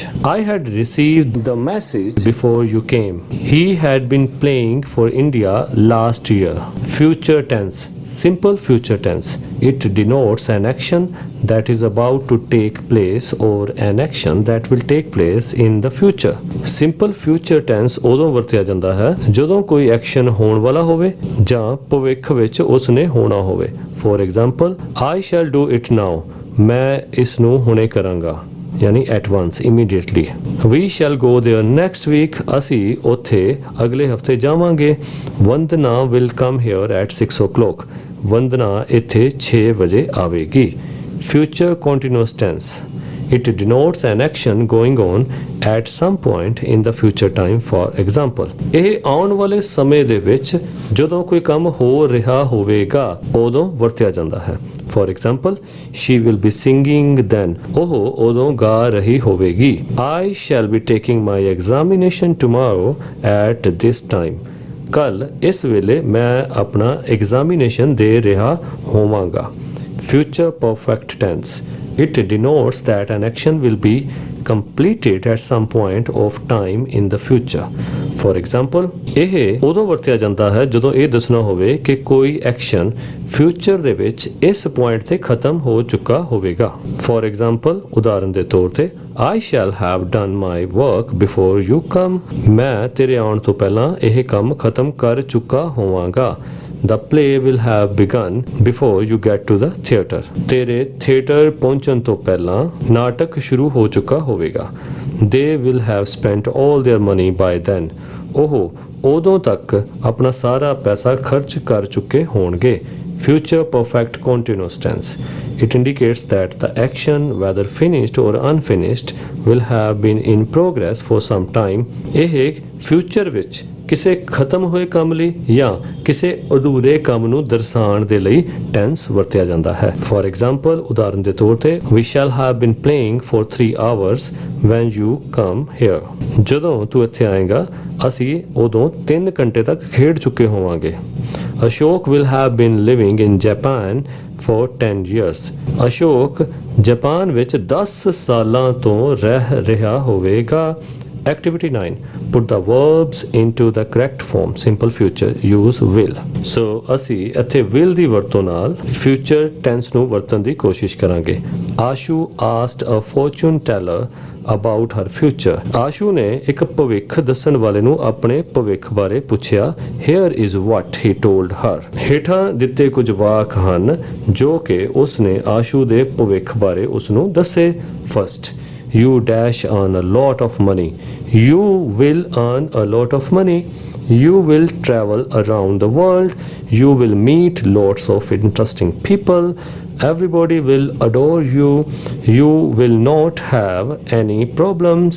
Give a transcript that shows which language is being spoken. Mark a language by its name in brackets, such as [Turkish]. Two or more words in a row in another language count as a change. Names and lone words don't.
[English] I had received the message before you came. He had been playing for India last year. Future tense, simple future tense. It denotes an action that is about to take place or an action that will take place in the future. Simple future tense [Punjabi] ਉਦੋਂ ਵਰਤਿਆ ਜਾਂਦਾ ਹੈ ਜਦੋਂ ਕੋਈ ਐਕਸ਼ਨ ਹੋਣ ਵਾਲਾ ਹੋਵੇ ਜਾਂ ਭਵਿੱਖ ਵਿੱਚ ਉਸ ਨੇ ਹੋਣਾ ਹੋਵੇ. [English] For example, I shall do it now. [Punjabi] ਮੈਂ ਇਸ ਨੂੰ ਹੁਣੇ ਕਰਾਂਗਾ, ਯਾਨੀ [English] at once, immediately. We shall go there next week. [Punjabi] ਅਸੀਂ ਉੱਥੇ ਅਗਲੇ ਹਫਤੇ ਜਾਵਾਂਗੇ. ਵੰਦਨਾ [English] will come here at 6 o'clock. [Punjabi] ਵੰਦਨਾ ਇੱਥੇ 6 ਵਜੇ ਆਵੇਗੀ. [English] Future continuous tense. It denotes an action going on at some point in the future time. For example, [Punjabi] ਇਹ ਆਉਣ ਵਾਲੇ ਸਮੇਂ ਦੇ ਵਿੱਚ ਜਦੋਂ ਕੋਈ ਕੰਮ ਹੋ ਰਿਹਾ ਹੋਵੇਗਾ ਉਦੋਂ ਵਰਤਿਆ ਜਾਂਦਾ ਹੈ. [English] For example, she will be singing then. [Punjabi] ਉਹ ਉਦੋਂ ਗਾ ਰਹੀ ਹੋਵੇਗੀ. [English] I shall be taking my examination tomorrow at this time. [Punjabi] ਕੱਲ ਇਸ ਵੇਲੇ ਮੈਂ ਆਪਣਾ ਐਗਜ਼ਾਮੀਨੇਸ਼ਨ ਦੇ ਰਿਹਾ ਹੋਵਾਂਗਾ. [English] Future perfect tense. It denotes that an action will be completed at some point of time in the future. For example, [Punjabi] ਇਹ ਉਦੋਂ ਵਰਤਿਆ ਜਾਂਦਾ ਹੈ ਜਦੋਂ ਇਹ ਦੱਸਣਾ ਹੋਵੇ ਕਿ ਕੋਈ [English] action future [Punjabi] ਦੇ ਵਿੱਚ ਇਸ ਪੁਆਇੰਟ ਤੇ ਖਤਮ ਹੋ ਚੁੱਕਾ ਹੋਵੇਗਾ. [English] For example, [Punjabi] ਉਦਾਹਰਨ ਦੇ ਤੌਰ ਤੇ [English] I shall have done my work before you come. [Punjabi] ਮੈਂ ਤੇਰੇ ਆਉਣ ਤੋਂ ਪਹਿਲਾਂ ਇਹ ਕੰਮ ਖਤਮ ਕਰ ਚੁੱਕਾ ਹੋਵਾਂਗਾ. [English] The play will have begun before you get to the theater. [Punjabi] ਤੇਰੇ ਥੀਏਟਰ ਪਹੁੰਚਣ ਤੋਂ ਪਹਿਲਾਂ ਨਾਟਕ ਸ਼ੁਰੂ ਹੋ ਚੁੱਕਾ ਹੋਵੇਗਾ. [English] They will have spent all their money by then. [Punjabi] ਉਹ ਉਦੋਂ ਤੱਕ ਆਪਣਾ ਸਾਰਾ ਪੈਸਾ ਖਰਚ ਕਰ ਚੁੱਕੇ ਹੋਣਗੇ. [English] Future perfect continuous tense. It indicates that the action, whether finished or unfinished, will have been in progress for some time. [Punjabi] ਇਹ ਫਿਊਚਰ ਵਿੱਚ ਕਿਸੇ ਖਤਮ ਹੋਏ ਕੰਮ ਲਈ ਜਾਂ ਕਿਸੇ ਅਧੂਰੇ ਕੰਮ ਨੂੰ ਦਰਸਾਉਣ ਦੇ ਲਈ ਟੈਂਸ ਵਰਤਿਆ ਜਾਂਦਾ ਹੈ. [English] For example, [Punjabi] ਉਦਾਹਰਨ ਦੇ ਤੌਰ ਤੇ [English] we shall have been playing for 3 hours when you come here. [Punjabi] ਜਦੋਂ ਤੂੰ ਇੱਥੇ ਆਏਗਾ ਅਸੀਂ ਉਦੋਂ 3 ਘੰਟੇ ਤੱਕ ਖੇਡ ਚੁੱਕੇ ਹੋਵਾਂਗੇ. [English] Ashok will have been living in Japan for 10 years. [Punjabi] ਅਸ਼ੋਕ ਜਾਪਾਨ ਵਿੱਚ 10 ਸਾਲਾਂ ਤੋਂ ਰਹਿ ਰਿਹਾ ਹੋਵੇਗਾ. [English] Activity 9. Put the verbs into the correct form. Simple future. Use will. So [Punjabi] ਅਸੀਂ ਇੱਥੇ will ਦੀ ਵਰਤੋਂ ਨਾਲ [English] future tense [Punjabi] ਨੂੰ ਵਰਤਣ ਦੀ ਕੋਸ਼ਿਸ਼ ਕਰਾਂਗੇ. [English] ਆਸ਼ੂ asked a fortune teller about her future. [Punjabi] ਆਸ਼ੂ ਨੇ ਇੱਕ ਭਵਿੱਖ ਦੱਸਣ ਵਾਲੇ ਨੂੰ ਆਪਣੇ ਭਵਿੱਖ ਬਾਰੇ ਪੁੱਛਿਆ. [English] Here is what he told her. [Punjabi] ਹੇਠਾਂ ਦਿੱਤੇ ਕੁਝ ਵਾਕ ਹਨ ਜੋ ਕਿ ਉਸਨੇ ਆਸ਼ੂ ਦੇ ਭਵਿੱਖ ਬਾਰੇ ਉਸਨੂੰ ਦੱਸੇ. [English] First, you dash earn a lot of money. You will earn a lot of money. You will travel around the world. You will meet lots of interesting people. Everybody will adore you. You will not have any problems.